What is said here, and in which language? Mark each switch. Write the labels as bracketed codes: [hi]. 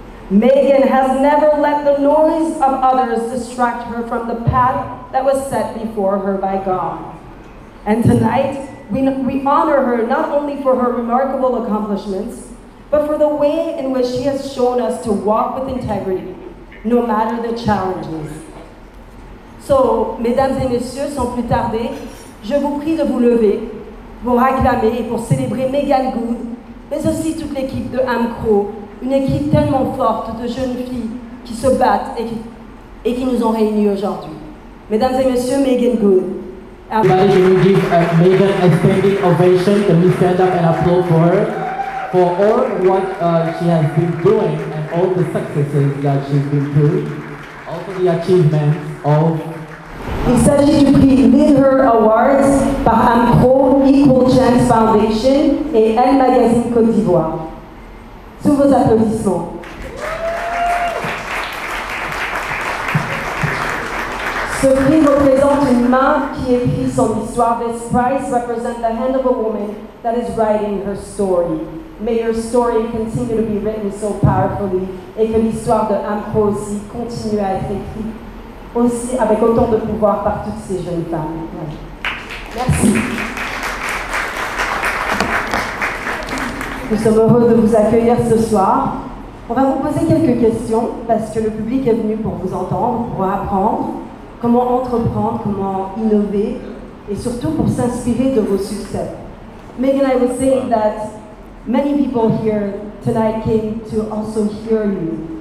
[en] Megan has never let the noise of others distract her from the path that was set before her by God. And tonight, we honor her not only for her remarkable accomplishments, but for the way in which she has shown us to walk with integrity, no matter the challenges. [fr] So, mesdames et messieurs, sans plus tarder, je vous prie de vous lever pour acclamer et pour célébrer Megan Good, mais aussi toute l'équipe de AMCRO, une équipe tellement forte de jeunes filles qui se battent et qui nous ont réunis aujourd'hui. Mesdames et messieurs, Megan Good. [en] Everybody, can we give Megan a standing ovation? Can we stand up and applaud for her? For all what she has been doing and all the successes that she's been through, also the achievements of... [fr] Il s'agit du prix Lead Her Awards par AMCRO, Equal Chance Foundation et Elle Magazine Côte d'Ivoire. Sous vos applaudissements. Ce prix représente une main qui écrit son histoire. [en] This prize represents the hand of a woman that is writing her story. May your story continue to be written so powerfully [fr] et que l'histoire de AMCRO aussi continue à être écrite aussi avec autant de pouvoir par toutes ces jeunes femmes. Merci. Nous sommes heureux de vous accueillir ce soir. On va vous poser quelques questions parce que le public est venu pour vous entendre, pour apprendre comment entreprendre, comment innover et surtout pour s'inspirer de vos succès. [en] Megan, I was saying that many people here tonight came to also hear you.